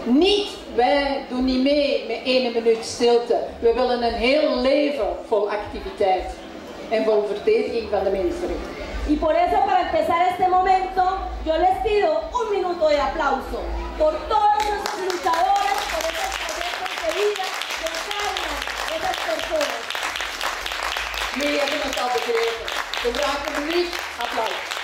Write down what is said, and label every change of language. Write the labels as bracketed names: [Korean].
[Dutch] Niet, wij doen niet mee met 1 minuut stilte. We willen een heel leven vol activiteit en vol verdediging van de mensenrechten. [Spanish] Y por eso, para empezar este momento, yo les pido un minuto de aplauso por todos esos luchadores, por esos proyectos de vida que encarnan esas personas. [Dutch] Jullie hebben het al begrepen. We vragen een minuut applaus.